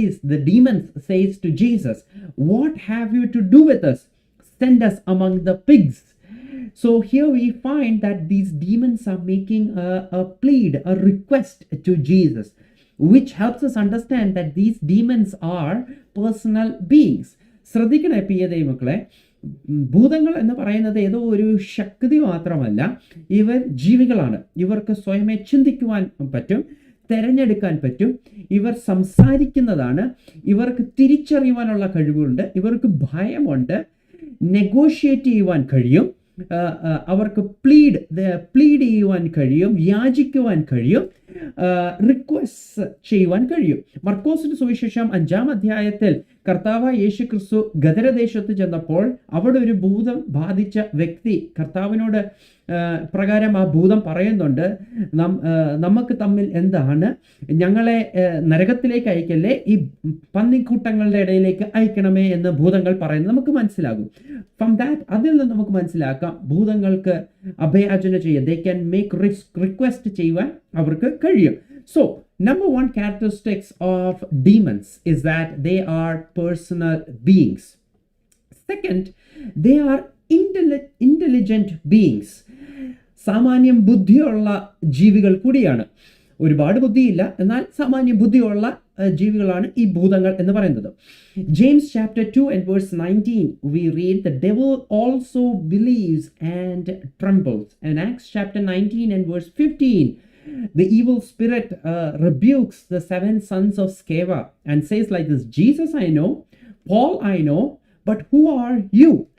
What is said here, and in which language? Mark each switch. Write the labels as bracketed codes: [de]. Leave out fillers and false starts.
[en] The demons says to Jesus, "What have you to do with us? Send us among the pigs." So here we find that these demons are making a plead, a request to Jesus, which helps us understand that these demons are personal beings. [ml] ശ്രദ്ധിക്കണേ പ്രിയതേ മക്കളെ, ഭൂതങ്ങൾ എന്ന് പറയുന്നത് ഏതോ ഒരു ശക്തി മാത്രമല്ല. ഇവർ ജീവികളാണ്. ഇവർക്ക് സ്വയമേ ചിന്തിക്കുവാൻ പറ്റും, തിരഞ്ഞെടുക്കാൻ പറ്റും. ഇവർ സംസാരിക്കുന്നതാണ്. ഇവർക്ക് തിരിച്ചറിയുവാനുള്ള കഴിവുണ്ട്. ഇവർക്ക് ഭയമുണ്ട്. നെഗോഷിയേറ്റ് ചെയ്യുവാൻ കഴിയും. അവർക്ക് പ്ലീഡ് ചെയ്യുവാൻ കഴിയും, യാചിക്കുവാൻ കഴിയും, റിക്വസ്റ്റ് ചെയ്യുവാൻ കഴിയും. മർക്കോസിന്റെ സുവിശേഷം 5-ാം അധ്യായത്തിൽ കർത്താവായ യേശു ക്രിസ്തു ഗദരദേശത്ത് ചെന്നപ്പോൾ അവിടെ ഒരു ഭൂതം ബാധിച്ച വ്യക്തി കർത്താവിനോട് പ്രകാരം ആ ഭൂതം പറയുന്നുണ്ട്, നമുക്ക് തമ്മിൽ എന്താണ്, ഞങ്ങളെ നരകത്തിലേക്ക് അയക്കല്ലേ, ഈ പന്നിക്കൂട്ടങ്ങളുടെ ഇടയിലേക്ക് അയക്കണമേ എന്ന് ഭൂതങ്ങൾ പറയുന്നത് നമുക്ക് മനസ്സിലാകും. [en] from that, [ml] അതിൽ നിന്ന് നമുക്ക് മനസ്സിലാക്കാം ഭൂതങ്ങൾക്ക് അഭയാചന ചെയ്യാൻ, [en] they can make request [ml] ചെയ്യുവാൻ അവർക്ക് കഴിയും. [en] So number one characteristics of demons is that they are personal beings. Second, they are intelligent beings. [ml] സാമാന്യം ബുദ്ധിയുള്ള ജീവികൾ കൂടിയാണ്. ഒരുപാട് ബുദ്ധിയില്ല, എന്നാൽ സാമാന്യ ബുദ്ധിയുള്ള ജീവികളാണ് ഈ ഭൂതങ്ങൾ എന്ന് പറയുന്നത്. [en] James chapter 2 and verse 19 we read, "The devil also believes and trembles." And Acts chapter 19 and verse 15, the evil spirit rebukes the 7 sons of Sceva and says like this, "Jesus I know, Paul I know, but who are you?"